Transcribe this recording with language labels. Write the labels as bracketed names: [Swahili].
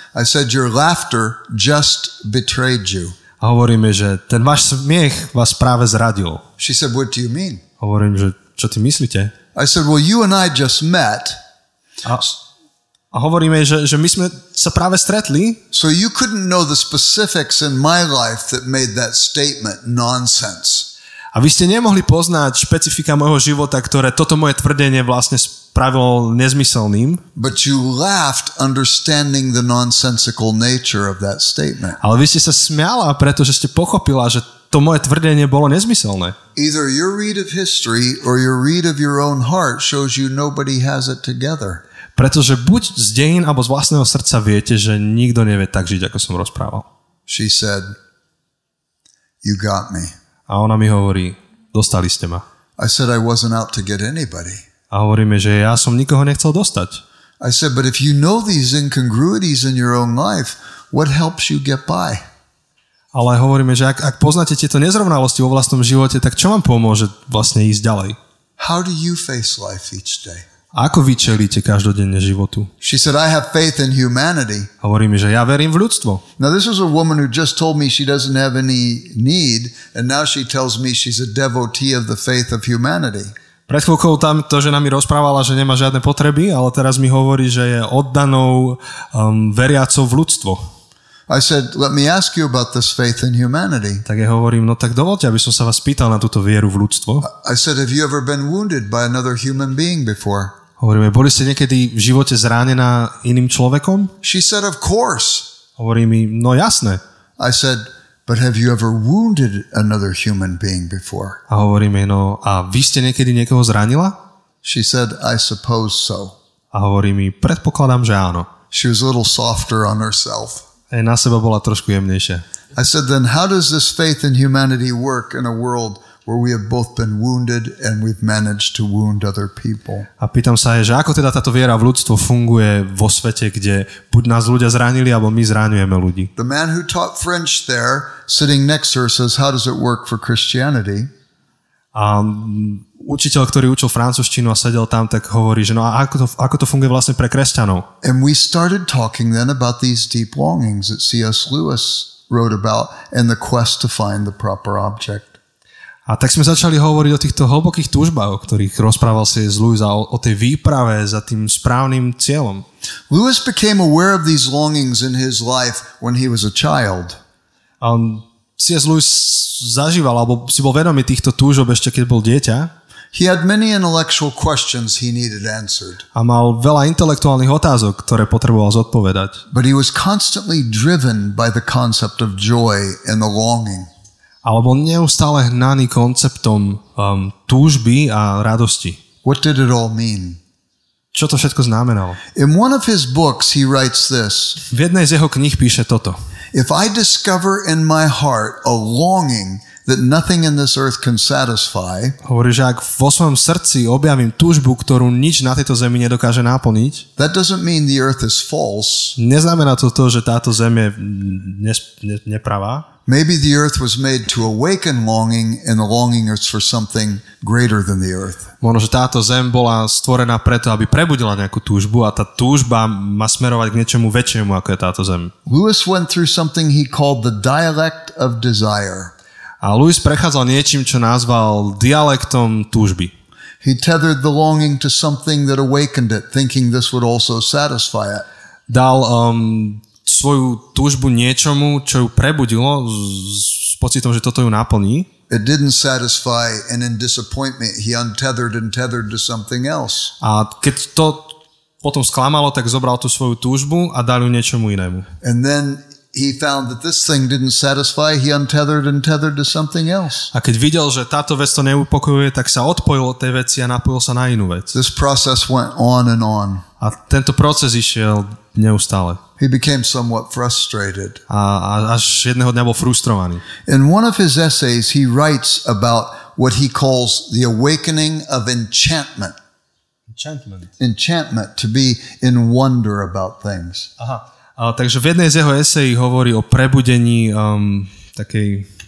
[English] I said, your laughter just betrayed you. [Slovak] A hovoríme, že ten váš smiech vás práve zradil. [English] She said, what do you mean? [Slovak] Hovorím, že čo ty myslíte? [English] I said, well, you and I just met. [Slovak] A hovoríme, že my sme sa práve stretli. [English] So you couldn't know the specifics in my life that made that statement nonsense. [Slovak] A vy ste nemohli poznať špecifika môjho života, ktoré toto moje tvrdenie vlastne spravilo nezmyselným. [English] But you laughed understanding the nonsensical nature of that statement. [Slovak] Ale vy ste sa smiala, pretože ste pochopila, že to moje tvrdenie bolo nezmyselné. [English] Either your read of history or your read of your own heart shows you nobody has it together. [Slovak] Pretože buď z dejín alebo z vlastného srdca viete, že nikto nevie tak žiť, ako som rozprával. [English] She said, you got me. [Slovak] A ona mi hovorí, dostali ste ma. [English] I said I wasn't out to get anybody. [Slovak] A hovoríme, že ja som nikoho nechcel dostať. [English] I said, but if you know these incongruities in your own life, what helps you get by? [Slovak] Ale hovoríme, že ak poznáte tieto nezrovnalosti vo vlastnom živote, tak čo vám pomôže vlastne ísť ďalej? [English] How do you face life each day? [Slovak] A ako vy čelíte každodenne životu? [English] She said, I have faith in humanity. [Slovak] Hovoríme, že ja verím v ľudstvo. [English] Now this is a woman who just told me she doesn't have any need, and now she tells me she's a devotee of the faith of humanity. [Slovak] Pred chvíľkou tam to žena mi rozprávala, že nemá žiadne potreby, ale teraz mi hovorí, že je oddanou veriacou v ľudstvo. [English] I said, let me ask you about this faith in humanity. [Slovak] Tak ja hovorím, no tak dovolte, aby som sa vás pýtal na túto vieru v ľudstvo. [English] I said, have you ever been wounded by another human being before? [Slovak] Hovoríme, boli ste niekedy v živote zranená iným človekom? [English] She said, of course. [Slovak] Hovorí mi, no jasné. [English] I said, but have you ever wounded another human being before? [Slovak] A hovoríme, no a vy ste niekedy niekoho zranila? [English] She said, I suppose so. [Slovak] A hovorí mi, predpokladám, že áno. [English] She was a little softer on herself. [Slovak] Aj na seba bola trošku jemnejšia. [English] I said, then how does this faith in humanity work in a world where we have both been wounded and we've managed to wound other people? [Slovak] A pýtam sa aj, že ako teda táto viera v ľudstvo funguje vo svete, kde buď nás ľudia zranili, alebo my zraňujeme ľudí. [English] The man who taught French there, sitting next to her, says, how does it work for Christianity? [Slovak] A učiteľ, ktorý učil francúzštinu a sedel tam, tak hovorí, že no a ako to funguje vlastne pre kresťanov? [English] And we started talking then about these deep longings that C.S. Lewis wrote about and the quest to find the proper object. [Slovak] A tak sme začali hovoriť o týchto hlbokých túžbách, o ktorých rozprával C.S. Lewis, a o tej výprave za tým správnym cieľom. [English] Lewis became aware of these longings in his life when he was a child. [Slovak] A C.S. Lewis zažíval, alebo si bol vedomý týchto túžob ešte, keď bol dieťa. [English] He had many intellectual questions he needed answered. [Slovak] A mal veľa intelektuálnych otázok, ktoré potreboval zodpovedať. [English] But he was constantly driven by the concept of joy and the longing. [Slovak] Alebo neustále hnaný konceptom túžby a radosti. [English] What did it all mean? [Slovak] Čo to všetko znamenalo? [English] In one of his books he writes this. [Slovak] V jednej z jeho kníh píše toto. [English] If I discover in my heart a longing that nothing in this earth can satisfy, [Slovak] hovorí, že ak vo svojom srdci objavím túžbu, ktorú nič na tejto zemi nedokáže naplniť, [English] that doesn't mean the earth is false. [Slovak] Neznamená to, že táto zem je nepravá. [English] Maybe the earth was made to awaken longing, and the longing is for something greater than the earth. [Slovak] Možno, že táto zem bola stvorená preto, aby prebudila nejakú túžbu, a tá túžba má smerovať k niečomu väčšiemu, ako je táto zem. [English] Lewis went through something he called the dialect of desire. [Slovak] A Lewis prechádzal niečím, čo nazval dialektom túžby. [English] He tethered the longing to something that awakened it, thinking this would also satisfy it. [Slovak] Dal svoju túžbu niečomu, čo ju prebudilo s pocitom, že toto ju naplní. [English] It didn't satisfy, and in disappointment he untethered and tethered to something else. [Slovak] A keď to potom sklamalo, tak zobral tú svoju túžbu a dal ju niečomu inému. [English] And then he found that this thing didn't satisfy, he untethered and tethered to something else. [Slovak] A keď videl, že táto vec to neupokojuje, tak sa odpojil od tej veci a napojil sa na inú vec. [English] This process went on and on. [Slovak] A tento proces išiel neustále. [English] He became somewhat frustrated. [Slovak] A až jedného dňa bol frustrovaný. [English] In one of his essays, he writes about what he calls the awakening of enchantment. Enchantment, to be in wonder about things. [Slovak] Aha. Takže v jednej z jeho esejí hovorí o prebudení takej...